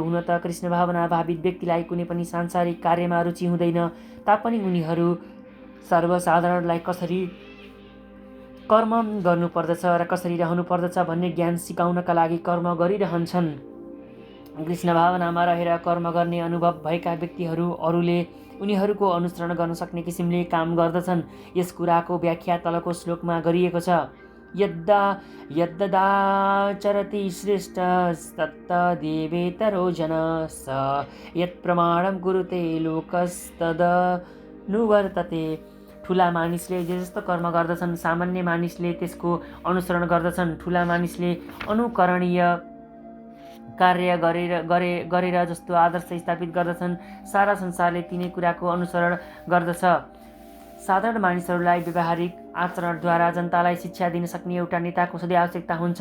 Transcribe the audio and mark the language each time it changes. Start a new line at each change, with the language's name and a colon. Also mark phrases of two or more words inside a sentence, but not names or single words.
Nepali: हुन त कृष्ण भावना भावित व्यक्तिलाई कुनै पनि सांसारिक कार्यमा रुचि हुँदैन, तापनि उनीहरू सर्वसाधारणलाई कसरी कर्म गर्नुपर्दछ र कसरी रहनुपर्दछ भन्ने ज्ञान सिकाउनका लागि कर्म गरिरहन्छन्। कृष्ण भावनामा रहेर कर्म गर्ने अनुभव भएका व्यक्तिहरू अरूले उनीहरूको अनुसरण गर्न सक्ने किसिमले काम गर्दछन्। यस कुराको व्याख्या तलको श्लोकमा गरिएको छ।
Sanskrit: यद्दाचरति श्रेष्ठस्तत्तदेवेतरो जनः स यत्प्रमाणं कुरुते लोकस्तदनुवर्तते।
Nepali: ठुला मानिसले जे जस्तो कर्म गर्दछन्, सामान्य मानिसले त्यसको अनुसरण गर्दछन्। ठुला मानिसले अनुकरणीय कार्य गरेर जस्तो आदर्श स्थापित गर्दछन्, सारा संसारले तिनै कुराको अनुसरण गर्दछ। साधारण मानिसहरूलाई व्यावहारिक आचरणद्वारा जनतालाई शिक्षा दिन सक्ने एउटा नेताको सधैँ आवश्यकता हुन्छ।